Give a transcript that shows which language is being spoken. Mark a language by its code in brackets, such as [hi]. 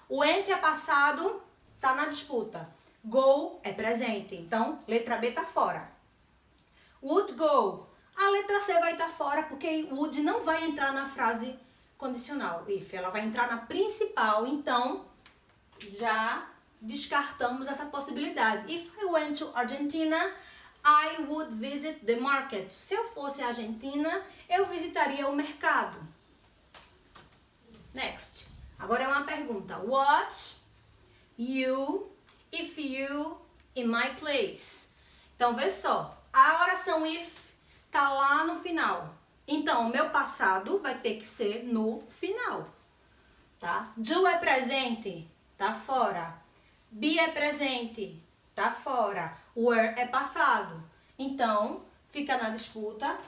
[pt] O went é passado, tá na disputa. Go é presente. Então, letra B tá fora. [en] Would go. [pt] A letra C vai estar fora porque would não vai entrar na frase condicional. If, ela vai entrar na principal. Então, já descartamos essa possibilidade. [en] If I went to Argentina, I would visit the market. [pt] Se eu fosse à Argentina, eu visitaria o mercado. Next. Agora é uma pergunta. [en] What you, if you, in my place. [pt] Então, vê só. A oração if tá lá no final. Então, o meu passado vai ter que ser no final. Tá? Do é presente. Tá fora. Be é presente. Tá fora. Were é passado. Então, fica na disputa.